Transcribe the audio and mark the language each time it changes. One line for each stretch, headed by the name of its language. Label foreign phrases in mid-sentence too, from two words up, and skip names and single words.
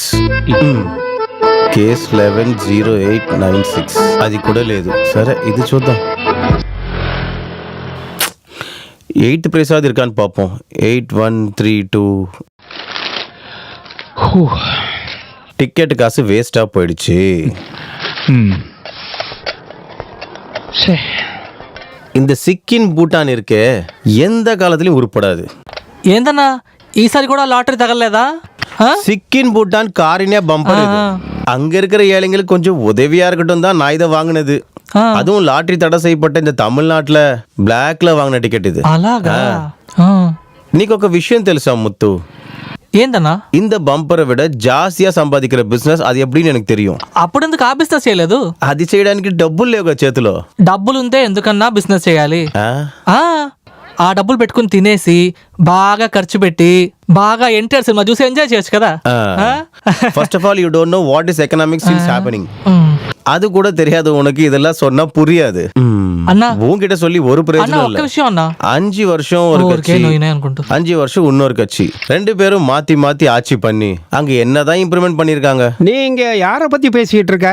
Telugu: కేస్ 110896. అది కూడా లేదు. సరే, ఇది చూద్దాం. 8 ప్రసాద్
Tamil: இருக்கான்னு பார்ப்போம். 8132. டிக்கெட் காசு வேஸ்டா போயிடுச்சு. இந்த சிக்கின் பூட்டான் இருக்கே, எந்த காலத்திலயும் உருப்படாது.
Telugu: ఏందన్నా ఈసారి కూడా లాటరీ తగలలేదా?
Tamil: சிக்கின் பூட்டான் காரினே பம்பர். அங்க இருக்கிற ஏழைங்களுக்கு கொஞ்சம் உதவியா இருக்கட்டும் தான் நான் இதை வாங்கினது. அதுவும் லாட்டரி தடை செய்யப்பட்ட இந்த தமிழ்நாட்டுல பிளாக்ல வாங்கின டிக்கெட் இது.
Telugu: అలాగా? నీకు ఒక విషయం తెలుసా ముత్తు? ఏందన్నా?
Tamil: இந்த பம்பரை விட ஜாஸ்தியா சம்பாதிக்கிற
Telugu: బిజినెస్ అది ఎప్పుడూ
Tamil: எனக்கு தெரியும்.
Telugu: అప్పుడు ఎందుకు ఆ బిజినెస్ చేయలేదు? అది చేయడానికి డబ్బులు లేవుగా చేతిలో. డబ్బులుంటే ఎందుకన్నా బిజినెస్ చేయాలి? ఆ డబ్బులు పెట్టుకుని తినేసి బాగా ఖర్చు పెట్టి బాగా ఎన్టీఆర్ సినిమా చూసి ఎంజాయ్ చేయొచ్చు కదా.
English: first of all you don't know what is economics is happening.
Tamil: அது கூட தெரியாது உனக்கு. இதெல்லாம் சொன்னா புரியாது. அண்ணா உன்கிட்ட சொல்லி ஒரு பிரயோஜனம் இல்ல. 5 வருஷம் ஒரு கட்சி, 5 வருஷம் இன்னொரு கட்சி, 2 பேரும் மாத்தி மாத்தி ஆட்சி பண்ணி அங்க என்னதான் இம்ப்ரூவ்மெண்ட் பண்ணிருக்காங்க. நீங்க யார பத்தி பேசிட்டு இருக்க?